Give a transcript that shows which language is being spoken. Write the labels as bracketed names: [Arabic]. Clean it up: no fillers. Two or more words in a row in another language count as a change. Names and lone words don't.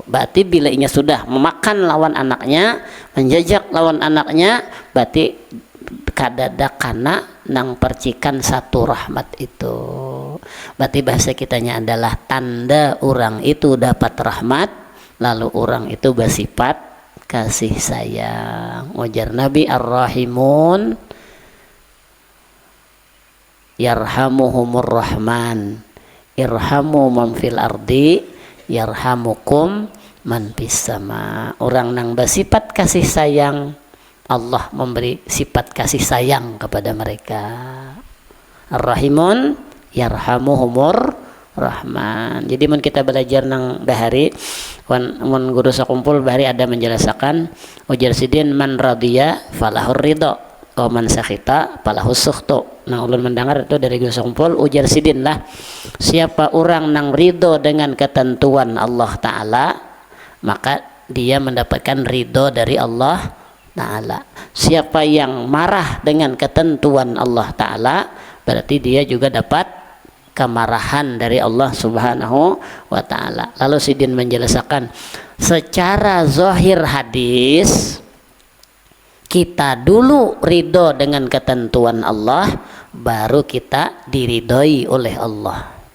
[Banjar] Berarti bila inya sudah memakan lawan anaknya, menjajak lawan anaknya, berarti kadada kana nang percikan satu rahmat itu. Berarti bahasa kitanya adalah tanda orang itu dapat rahmat, lalu orang itu bersifat kasih sayang. Ujar Nabi, [Arabic] الراحمون يرحمهم الرحمن، ارحموا من في الأرض يرحمكم من في السماء. [Banjar] Orang nang bersifat kasih sayang, Allah memberi sifat kasih sayang kepada mereka. [Arabic] الراحمون يرحمهم الرحمن. [Banjar] Jadi mun kita belajar nang bahari, mun guru sakumpul bahari ada menjelaskan ujar sidin [Arabic] من رضي فله الرضا ومن سخط فله السخط. [Banjar] Nang ulun mendengar itu dari guru sakumpul ujar sidin lah, siapa orang nang ridho dengan ketentuan Allah taala, maka dia mendapatkan ridho dari Allah taala. Siapa yang marah dengan ketentuan Allah taala, berarti dia juga dapat kemarahan dari [Arabic] الله سبحانه وتعالى. [Banjar] Lalu sidin menjelaskan secara zahir hadis, kita dulu ridho dengan ketentuan Allah, baru kita diridhoi oleh Allah.